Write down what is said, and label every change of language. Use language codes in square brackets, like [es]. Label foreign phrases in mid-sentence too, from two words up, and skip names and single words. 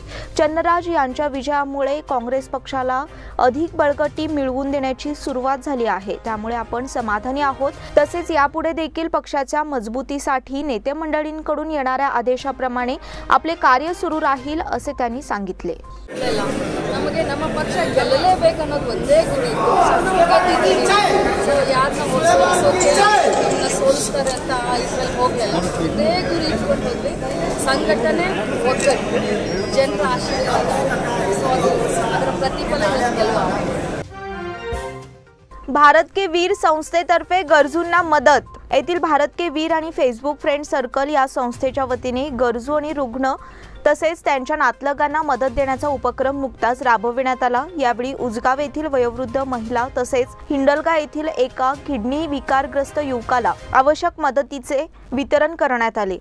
[mr] चन्नराज यांच्या विजयामुळे काँग्रेस पक्षाला अधिक बळकटी मिळवून देण्याची सुरुवात झाली आहे, त्यामुळे आपण समाधानी आहोत। तसेच यापुढे देखील पक्षाच्या मजबूतीसाठी नेते मंडळींकडून येणाऱ्या आदेशाप्रमाणे आपले कार्य सुरू राहील असे त्यांनी सांगितले। [kn] ನಮಗೆ ನಮ್ಮ ಪಕ್ಷ ಗೆಲ್ಲಲೇಬೇಕು ಅನ್ನೋದು ಒಂದೇ ಗುರಿ ಇತ್ತು। ಯಾರನ್ನ ಸೋಲಿಸ್ತಾರೆ ಅಂತ ಇದ್ರಲ್ಲಿ ಹೋಗಲಿಲ್ಲ, ಒಂದೇ ಗುರಿ ಇಟ್ಕೊಂಡು ಹೋದ್ವಿ। ಸಂಘಟನೆ ಒಗ್ಗಟ್ಟು ಜನರ ಆಶೀರ್ವಾದ, ಅದರ ಪ್ರತಿಫಲ ಗೆಲುವು। [mr] भारत के वीर संस्थेतर्फे गरजूंना मदत। येथील भारत के वीर आणि फेसबुक फ्रेंड सर्कल या संस्थेच्या वतीने गरजू आणि रुग्ण तसेच त्यांच्या नातलगांना मदत देण्याचा उपक्रम नुकताच राबविण्यात आला। यावेळी उजगाव येथील वयोवृद्ध महिला तसेच हिंडलगा येथील एका किडनी विकारग्रस्त युवकाला आवश्यक मदतीचे वितरण करण्यात आले।